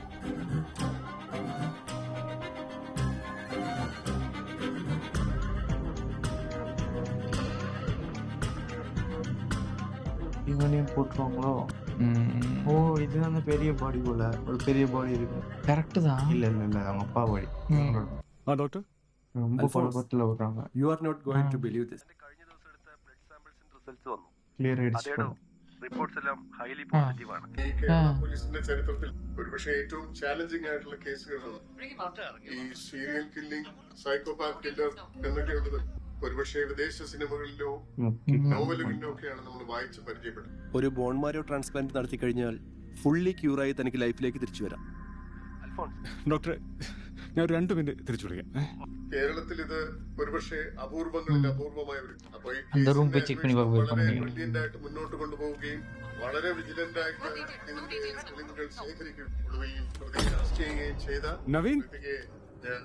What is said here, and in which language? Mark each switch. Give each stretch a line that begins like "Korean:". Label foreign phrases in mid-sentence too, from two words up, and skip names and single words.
Tamil: இவனையும் போட்டுருவாங்களோ? ஓ, இது அந்த பெரிய பாடி போல. ஒரு பெரிய பாடி இருக்கு. கரெக்ட் தான். இல்ல இல்ல இல்ல, அவங்க அப்பா பாடி. ഡോക്ടർ ரொம்ப குழப்பத்துல விடுறாங்க.
English: you are not going to believe this.
Malayalam: ക്ലിയർ അടിച്ചു. റിപ്പോർട്ട്സ് എല്ലാം
English: highly positive
Malayalam: ആണ്. കേരള പോലീസിന്റെ ചരിത്രത്തിൽ ഒരുപക്ഷെ ഏറ്റവും ചാലഞ്ചിങ് ആയിട്ടുള്ള കേസുകളാണ് ഈ
English: serial killing, psychopath killer
Malayalam: എന്നൊക്കെയുള്ളത്. ഒരുപക്ഷെ വിദേശ സിനിമകളിലോ നോവലുകളിലോ ഒക്കെയാണ് നമ്മൾ വായിച്ച് പരിചയപ്പെടുന്നത്. ഒരു
English: bone marrow transplant
Malayalam: നടത്തി കഴിഞ്ഞാൽ ഫുള്ളി ക്യൂറായി തനിക്ക് ലൈഫിലേക്ക് തിരിച്ചു വരാം. ഡോക്ടറെ, ഞാൻ 2 മിനിറ്റ് തിരിച്ചു വിളിക്കാം. കേരളത്തിൽ ഇത് ഒരുപക്ഷെ അപൂർവങ്ങളിൽ അപൂർവമായ ഒരു
Tamil: அந்த room போய் check பண்ணி பார்க்க போயிருப்பாங்க.
Malayalam: ബ്രില്യന്റ് ആയിട്ട് മുന്നോട്ട് കൊണ്ടുപോവുകയും വളരെ വിജിലന്റ് ആയിട്ട് ഇതിന്റെ തെളിവുകൾ ശേഖരിക്കുകയും ഒടുവിൽ പ്രതിയെ അറസ്റ്റ് ചെയ്യുകയും ചെയ്ത നവീൻ, വ്യക്തിയെ ഞാൻ